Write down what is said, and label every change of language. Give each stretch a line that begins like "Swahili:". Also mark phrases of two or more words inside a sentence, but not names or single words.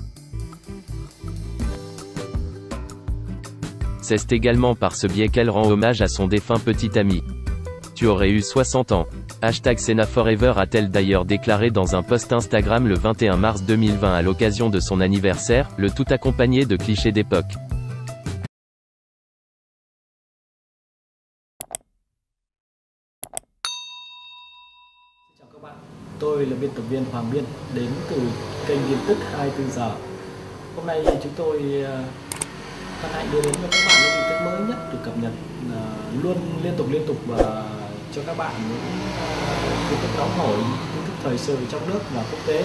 French: C'est également par ce biais qu'elle rend hommage à son défunt petit ami. Tu aurais eu 60 ans. #SennaForever a-t-elle d'ailleurs déclaré dans un post Instagram le 21 mars 2020 à l'occasion de son anniversaire, le tout accompagné de clichés d'époque.
Vietnamese: Chào các bạn, tôi là biên tập viên Hoàng Biên, đến từ kênh tin tức 24 giờ. Hôm nay chúng tôi hân hạnh đưa đến cho các bạn những tin tức mới nhất được cập nhật luôn liên tục và cho các bạn những tin tức nóng hổi, tin tức thời sự trong nước và quốc tế.